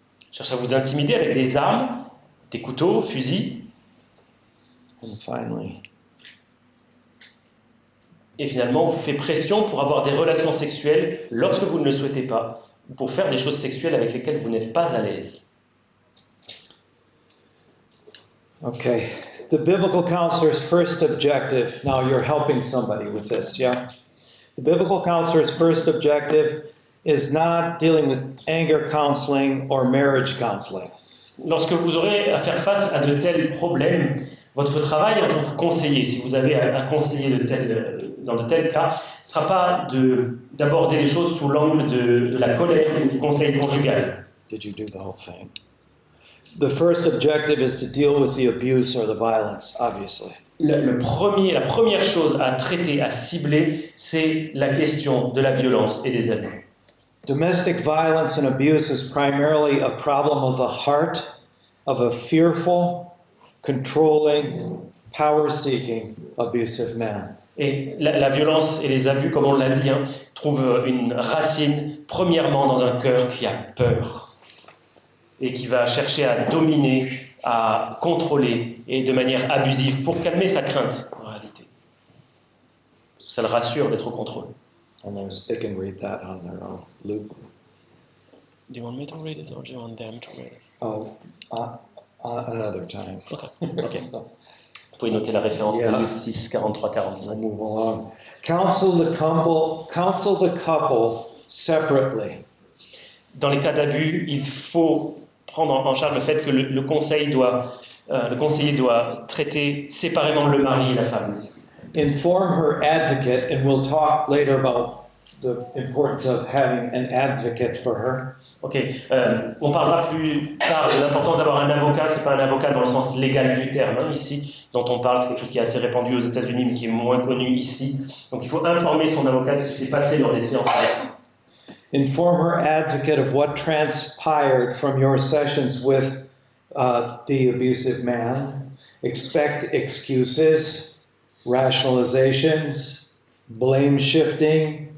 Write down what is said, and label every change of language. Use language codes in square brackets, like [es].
[fr] Cherche à vous intimider avec des armes, des couteaux, fusils. [en] And finally, [fr] et finalement, vous fait pression pour avoir des relations sexuelles lorsque vous ne le souhaitez pas, ou pour faire des choses sexuelles avec lesquelles vous n'êtes pas à l'aise. [en] okay, the biblical counselor's first objective, now you're helping somebody with this, yeah? The biblical counselor's first objective is not dealing with anger counseling or marriage counseling. [fr] Lorsque vous aurez à faire face à de tels problèmes, votre travail en tant que conseiller, si vous avez à conseiller dans de tels cas, ne sera pas d'aborder les choses sous l'angle de la colère ou du conseil conjugal. [en] Did you do the whole thing? The first objective is to deal with the abuse or the violence, obviously. [fr] La première chose à traiter, à cibler, c'est la question de la violence et des abus. [en] Domestic violence and abuse is primarily a problem of the heart of a fearful, controlling, power-seeking, abusive man. [fr] Et la violence et les abus, comme on l'a dit, trouvent une racine premièrement dans un cœur qui a peur et qui va chercher à dominer, à contrôler et de manière abusive pour calmer sa crainte en réalité. Parce que ça le rassure d'être au contrôle. [en] And then they can read that on their own. Luke. Do you want me to read it or do you want them to read it? Oh, another time. Okay. So, [fr] Vous pouvez noter la référence [en] Yeah. [fr] de Luc 6, 43, 45. [en] we'll move along. Counsel the couple separately. [fr] Dans les cas d'abus, il faut prendre en charge le fait que le conseiller doit traiter séparément le mari et la femme. [en] Inform her advocate, and we'll talk later about the importance of having an advocate for her. [fr] Ok, on parlera plus tard de l'importance d'avoir un avocat. C'est pas un avocat dans le sens légal du terme ici, dont on parle. C'est quelque chose qui est assez répandu aux États-Unis, mais qui est moins connu ici. Donc il faut informer son avocat de ce qui s'est passé lors des séances avec lui. [en] Inform her advocate of what transpired from your sessions with the abusive man. Expect excuses, rationalizations, blame shifting.